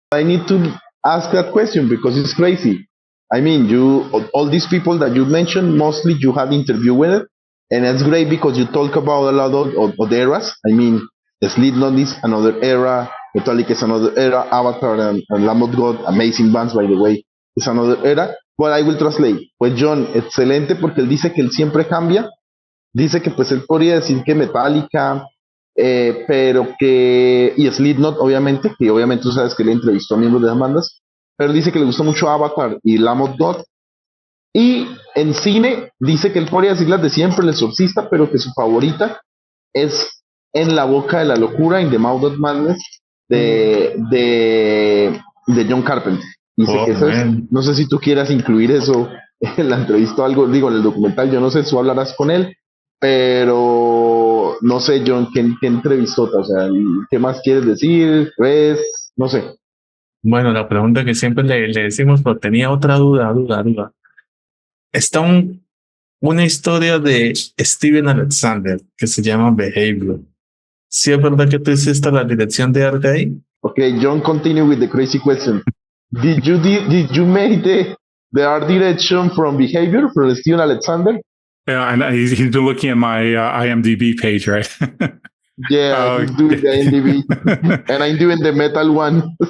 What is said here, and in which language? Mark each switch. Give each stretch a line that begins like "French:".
English: I need to ask that question because it's crazy. I mean, all these people that you mentioned, mostly you had interview with it, and it's great because you talk about a lot of the eras. I mean, Slipknot is another era, Metallica is another era, Avatar and Lamb of God, amazing bands by the way, is another era. But I will translate.
Spanish: Pues John, excelente, porque él dice que él siempre cambia. Dice que pues él podría decir que Metallica, pero que, y Slipknot obviamente, que obviamente tú sabes que le entrevistó a miembros de las bandas, pero dice que le gusta mucho Avatar y Lamb of God. Y en cine dice que él podría decir las de siempre, El Exorcista, pero que su favorita es En la Boca de la Locura, In the Mouth of Madness, de John Carpenter. Dice que eso es, no sé si tú quieras incluir eso en la entrevista o algo, digo, en el documental, yo no sé, tú hablarás con él, pero no sé, John, ¿qué entrevistó? O sea, ¿qué más quieres decir? ¿Ves? No sé. Bueno, la pregunta que siempre le decimos, pero tenía otra duda. Está una historia de Steven Alexander que se llama Behavior. ¿Sí es verdad que tú hiciste la dirección de arte ahí?
English: Okay, John, continue with the crazy question. Did you make the art direction from Behavior from Steven Alexander? Yeah, and he's been looking at my IMDb page, right? Yeah, he's doing the IMDb, and I'm doing the metal one.